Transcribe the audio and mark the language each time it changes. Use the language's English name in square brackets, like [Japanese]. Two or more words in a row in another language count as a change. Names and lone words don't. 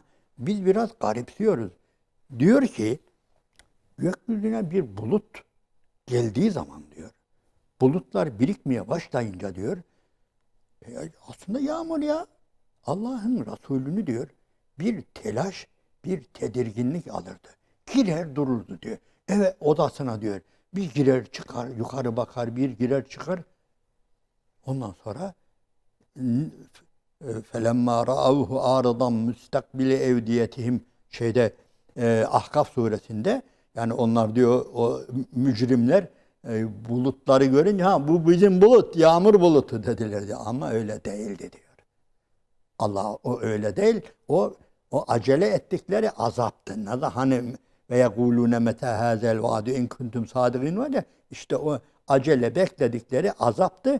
[Turkish] Biz biraz garipsiyoruz. Diyor ki gökyüzüne bir bulut geldiği zaman diyor, bulutlar birikmeye başlayınca diyor, aslında yağmur ya. Allah'ın Resulünü diyor bir telaş, bir tedirginlik alırdı. Girer dururdu diyor. Evet odasına diyor. Bir girer çıkar, yukarı bakar, bir girer çıkar. Ondan sonra [Arabic] فَلَمَّا رَأَوْهُ عَارِضًا مُسْتَقْبِلِ اَوْدِيَتِهِمْ [Turkish] Ahkaf suresinde, yani onlar diyor o mücrimler bulutları görünce bu bizim bulut, yağmur bulutu dediler diyor. Ama öyle değildi diyor. Allah o öyle değil. O acele ettikleri azaptı. Nasıl hani [Arabic] ويقولون متى هذا الوعد إن كنتم صادقين [Turkish] var ya, işte o acele bekledikleri azaptı.